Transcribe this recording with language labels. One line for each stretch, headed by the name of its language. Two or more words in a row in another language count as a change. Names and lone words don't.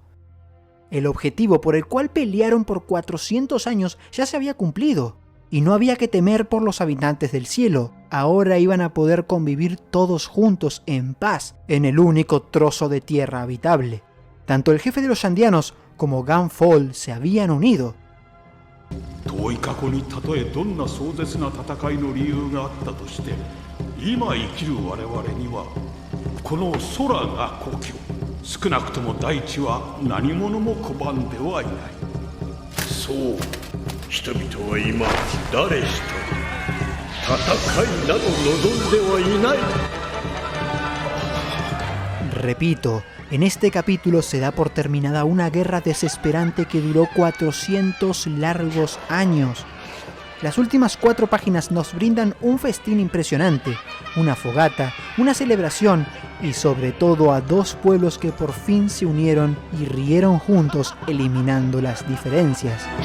Spanish: El objetivo por el cual pelearon por 400 años ya se había cumplido, y no había que temer por los habitantes del cielo. Ahora iban a poder convivir todos juntos en paz en el único trozo de tierra habitable. Tanto el jefe de los Shandianos como Gunfall se habían unido.
Japanese: 遠い過去にたとえどんな壮絶な戦いの理由があったとして、今生きる我々にはこの空が故郷、少なくとも大地は何者も拒んではいない。そう、人々は今誰一人戦いなど望んではいない。
Spanish: Repito, en este capítulo se da por terminada una guerra desesperante que duró 400 largos años. Las últimas 4 páginas nos brindan un festín impresionante, una fogata, una celebración y sobre todo a 2 pueblos que por fin se unieron y rieron juntos eliminando las diferencias.